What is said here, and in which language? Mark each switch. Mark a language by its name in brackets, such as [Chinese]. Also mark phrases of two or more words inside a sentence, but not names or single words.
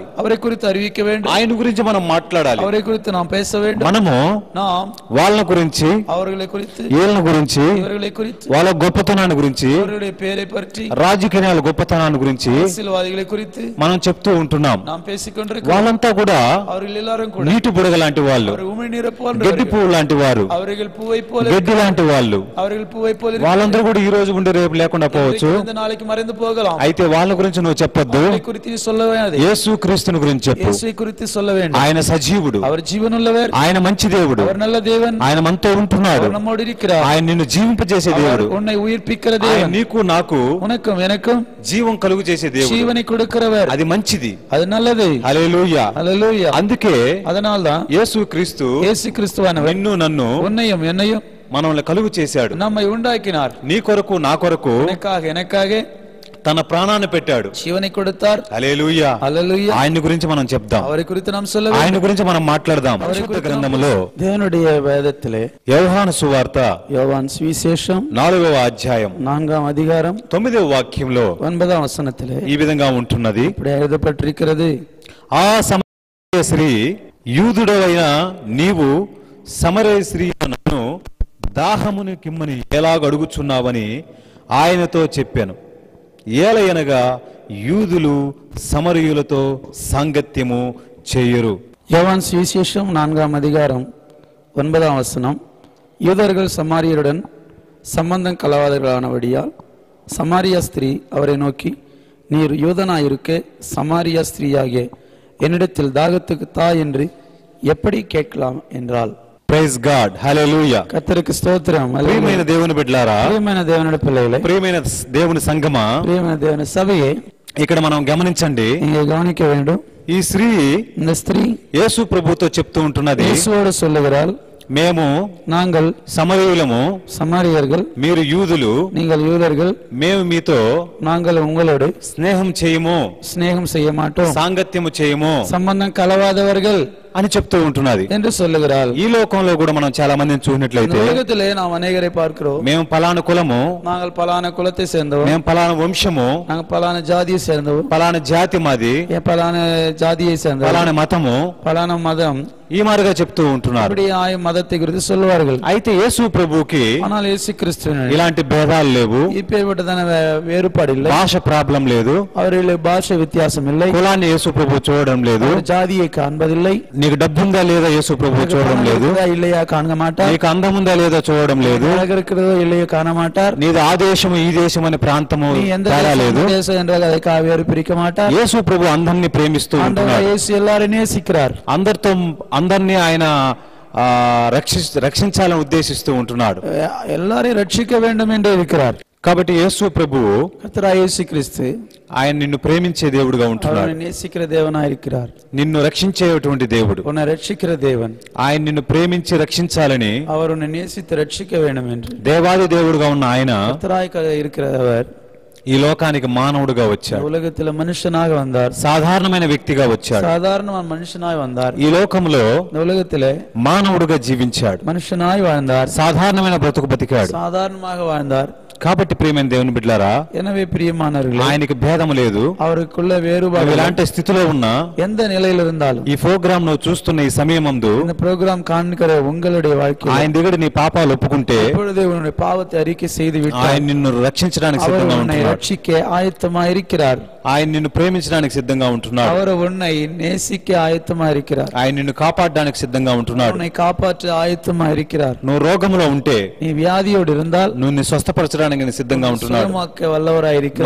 [Tamil] அவரை குறித்து அறிவிக்க வேண்டும். [Telugu] ఆయన గురించి మనం మాట్లాడాలి. [Tamil] அவரை குறித்து நாம் பேச வேண்டும். [Telugu] మనము [Tamil] நாம் [Telugu] వాళ్ళ గురించి, [Tamil] அவர்களை குறித்து, [Telugu] వీళ్ళ గురించి, [Tamil] இவர்களை குறித்து, [Telugu] వాళ్ళ గొప్పతనాన్ని గురించి, [Tamil] அவருடைய பெயரை பற்றி, [Telugu] రాజకీయాల గొప్పతనాన్ని గురించి [Tamil] அரசியல்வாதிகளை குறித்து [Telugu] మనం చెప్తూ ఉంటున్నాం. [Tamil] நாம் பேசிக்கொண்டிருக்கிறோம். [Telugu] వాళ్ళంతా కూడా [Tamil] அவர்கள் எல்லாரும் கூட [Telugu] నీటి బుడగ లాంటి వాళ్ళు, [Tamil] அவர் உமிழ்நீரை [Telugu] గడ్డి [Tamil] போன்றவர்கள். [Telugu] పువ్వు లాంటి వారు, [Tamil] அவர்கள் பூவை போல, [Telugu] గడ్డి లాంటి వాళ్ళు. [Tamil] அவர்கள் பூவை போல [Telugu] వాళ్ళందరూ కూడా ఈ రోజు ఉండి రేపు లేకుండా పోవచ్చు. [Tamil] இந்த நாளைக்கு மறைந்து போகலாம். [Telugu] అయితే వాళ్ళ గురించి నువ్వు చెప్పొద్దు, [Tamil] அவரை குறித்து நீ சொல்ல வேண்டாம். [Telugu] యేసు క్రీస్తుని గురించి చెప్పు. [Tamil] இயேசுவை குறித்து சொல்ல வேண்டும். [Telugu] ఆయన సజీవుడు, [Tamil] அவர் ஜீவனுள்ளவர், [Telugu] ఆయన మంచి దేవుడు, [Tamil] அவர் நல்ல தேவன், [Telugu] ఆయన మనతో ఉంటున్నాడు, [Tamil] அவர் நம்மோடு இருக்கிறார், [Telugu] ఆయన నిన్ను జీవింపజేసే [Tamil] அவர் [Telugu] దేవుడు, [Tamil] உன்னை உயிர்ப்பிக்கிற [Telugu] ఆయన [Tamil] தேவன், [Telugu] నీకు నాకు [Tamil] உனக்கும் எனக்கும் [Telugu] జీవం కలుగు చేసే దేవుడు. [Tamil] ஜீவனை கொடுக்கிறவர், [Telugu] అది మంచిది. [Tamil] அது நல்லது. [Telugu] హల్లెలూయా. [Tamil] ஹல்லேலூயா. [Telugu] అందుకే [Tamil] அதனால்தான் [Telugu] యేసు క్రీస్తు [Tamil] இயேசு கிறிஸ்துவானவர் [Telugu] నిన్ను నన్ను [Tamil] உன்னையும் என்னையும் [Telugu] మనల్ని కలుగు చేశాడు. [Tamil] நம்மை உண்டாக்கினார். [Telugu] నీ కొరకు నా కొరకు [Tamil] எனக்காக [Telugu] తన ప్రాణాన్ని పెట్టాడు. [Tamil] జీవனை கொடுத்தார். [Telugu] హల్లెలూయా. హల్లెలూయా. ఆయన గురించి మనం చెప్దాం, [Tamil] அவரை குறித்து நாம் சொல்ல வேண்டும். [Telugu] ఆయన గురించి మనం మాట్లాడదాం. పరిశుద్ధ గ్రంథములో [Tamil] தேவனுடைய வேதத்திலே [Telugu] యోహాను సువార్త [Tamil] யோவான் சுவிசேஷம் [Telugu] 4వ అధ్యాయం [Tamil] 4ஆம் அதிகாரம் [Telugu] 9వ వాక్యంలో [Tamil] 9ஆம் వచనத்திலே [Telugu] ఈ విధంగా ఉంటున్నది. [Tamil] இப்படி எழுதப்பட்டிருக்கிறது. [Telugu] ఆ సమరయ స్త్రీ, యూదుడవైన నీవు సమరయ స్త్రీ నన్ను దాహముని కిమ్మని ఎలాగ అడుగుచున్నావని ఆయనతో చెప్పాను. ఏలయనగా యూదులు సమరయులతో సాంగత్యము చేయరు. [Tamil] யோவான் சுவிசேஷம் 4ஆம் அதிகாரம் 9ஆம் வசனம். யூதர்கள் சமாரியருடன் சம்பந்தம் கலவாதவர்களானபடியால் சமாரியா ஸ்திரீ அவரை நோக்கி, நீர் யூதனாயிருக்க சமாரியா ஸ்திரீயாகிய என்னிடத்தில் தாகத்துக்கு தா என்று எப்படி கேட்கலாம் என்றாள். [English] Praise God. [Telugu] హల్లెలూయా. [Tamil] கர்த்தருக்கு ஸ்தோத்திரம். [Telugu] ప్రియమైన దేవుని బిడ్డలారా, ప్రియమైన దేవుని పిల్లలే, ప్రియమైన దేవుని సంగమా, ప్రియమైన దేవుని సభయే, ఇక్కడ మనం గమనించండి. [Tamil] நீங்க கவனிக்க வேண்டும். [Telugu] ఈ స్త్రీ [Tamil] இந்த ஸ்திரீ [Telugu] యేసు ప్రభుతో చెప్తూ ఉంటున్నది, [Tamil] இயேசுவோடு சொல்லுகிறாள், [Telugu] మేము [Tamil] நாங்கள் [Telugu] సమరయులము, [Tamil] சமாரியர்கள், [Telugu] మీరు యూదులు, [Tamil] நீங்கள் யூதர்கள், [Telugu] మేము మీతో [Tamil] நாங்கள் உங்களோடு [Telugu] స్నేహం చేయము, [Tamil] சிநேகம் செய்ய மாட்டோம், [Telugu] సాంగత్యము చేయము [Tamil] சம்பந்தம் கலவாதவர்கள் [Telugu] అని చెప్తూ ఉంటున్నది. [Tamil] என்று சொல்லுகிறாள். [Telugu] ఈ లోకంలో కూడా మనం చాలా మందిని చూసినట్లయితే, [Tamil] உலகத்திலே நாம் அநேகரை பார்க்கிறோம். [Telugu] మేము పలానా కులము, [Tamil] நாங்கள் பலான குலத்தை சேர்ந்தவர், [Telugu] మేము పలానా వంశము, [Tamil] நாங்கள் பலான ஜாதியை சேர்ந்தவர், [Telugu] పలానా జాతి మాది, [Tamil] பலான ஜாதியை சேர்ந்தவர், [Telugu] పలానా మతము, [Tamil] பலான மதம், [Telugu] ఈ మాదిరిగా చెప్తూ ఉంటున్నారు. [Tamil] இப்படி மதத்தை குறித்து சொல்லுவார்கள். [Telugu] అయితే యేసు ప్రభుకి [Tamil] ஆனால் இயேசு கிறிஸ்துவினர் [Telugu] ఇలాంటి భేదాలు లేవు, [Tamil] இப்பேற்பட்டதான வேறுபாடு இல்லை, [Telugu] భాష ప్రాబ్లం లేదు, [Tamil] அவர்களுடைய பாஷை வித்தியாசம் இல்லை, [Telugu] కులాన్ని యేసు ప్రభు చూడడం లేదు, [Tamil] ஜாதியை காண்பதில்லை, [Telugu] నీకు డబ్బుందా లేదా యేసు ప్రభు చూడడం లేదు, [Tamil] இல்லையா காண மாட்டார், [Telugu] నీకు అందముందా లేదా చూడడం లేదు, [Tamil] அழகு இருக்கிறதோ இல்லையோ காண மாட்டார், [Telugu] నీది ఆ దేశము ఈ దేశం అనే ప్రాంతము [Tamil] நீ எந்த [Telugu] తేడా లేదు. [Tamil] தேசம் என்றால் அதை வேறு பிரிக்க மாட்டார். [Telugu] యేసు ప్రభు అందరినీ ప్రేమిస్తూ [Tamil] ஆண்டவர் [Telugu] ఉంటున్నాడు. [Tamil] இயேசு எல்லாரையும் நேசிக்கிறார். [Telugu] అందరినీ ఆయన రక్షించాలని ఉద్దేశిస్తూ ఉంటున్నాడు. [Tamil] எல்லாரையும் ரட்சிக்க வேண்டும் என்று இருக்கிறார். [Telugu] కాబట్టి యేసు ప్రభువు, [Tamil] கர்த்தராகிய இயேசு கிறிஸ்து [Telugu] ఆయన నిన్ను ప్రేమించే దేవుడుగా ఉంటున్నాడు. [Tamil] அவரை நேசிக்கிற தேவனாய் இருக்கிறார். [Telugu] నిన్ను రక్షించేటువంటి దేవుడు. [Tamil] உன்னை ரட்சிக்கிற தேவன். [Telugu] ఆయన నిన్ను ప్రేమించి రక్షించాలని [Tamil] அவர் உன்னை நேசித்து ரட்சிக்க வேண்டும் என்று [Telugu] దేవాది దేవుడుగా ఉన్న ఆయన [Tamil] கர்த்தராய் இருக்கிறவர் [Telugu] ఈ లోకానికి మానవుడుగా వచ్చాడు. [Tamil] உலகத்தில் மனுஷனாக வந்தார். [Telugu] సాధారణమైన వ్యక్తిగా వచ్చాడు. [Tamil] சாதாரண மனுஷனாய் வந்தார். [Telugu] ఈ లోకంలో [Tamil] இந்த உலகத்திலே [Telugu] మానవుడుగా జీవించాడు. [Tamil] மனுஷனாய் வாழ்ந்தார். [Telugu] సాధారణమైన బ్రతుకు బతికాడు. [Tamil] சாதாரணமாக வாழ்ந்தார். [Telugu] కాబట్టి ప్రియమైన దేవుని బిడ్డలారా, [Tamil] எனவே பிரியமானவர்களே, [Telugu] ఆయనకి భేదం లేదు. [Tamil] அவருக்குள்ள வேறுபாடு [Telugu] ఇలాంటి స్థితిలో ఉన్నా [Tamil] எந்த நிலையில் இருந்தாலும் [Telugu] ఈ ప్రోగ్రామ్ నువ్వు చూస్తున్న ఈ సమయమందు [Tamil] இந்த ப்ரோக்ராம் காண்கிற உங்களுடைய வாழ்க்கையில் [Telugu] ఆయన దగ్గర నీ పాపాలు ఒప్పుకుంటే [Tamil] இப்பொழுது உன்னுடைய பாவத்தை அறிக்கை செய்து [Telugu] ఆయన [Tamil] விட்டார். [Telugu] నిన్ను రక్షించడానికి [Tamil] அவர் [Telugu] సిద్ధంగా [Tamil] உன்னை [Telugu] ఉంటున్నాడు. [Tamil] ரட்சிக்க ஆயத்தமாக இருக்கிறார். [Telugu] ఆయన నిన్ను ప్రేమించడానికి సిద్ధంగా ఉంటున్నాడు. [Tamil] அவர் உன்னை நேசிக்க ஆயத்தமா இருக்கிறார். [Telugu] ఆయన నిన్ను కాపాడడానికి సిద్ధంగా ఉంటున్నాడు. [Tamil] உன்னை காப்பாற்ற ஆயத்தமா இருக்கிறார். [Telugu] నువ్వు రోగంలో ఉంటే, [Tamil] நீ வியாதியோடு இருந்தால் [Telugu] నువ్వు స్వస్థపరచడానికి ఆయన సిద్ధంగా ఉంటున్నాడు. [Tamil] சுகமாக்க வல்லவராய் இருக்கிறார்.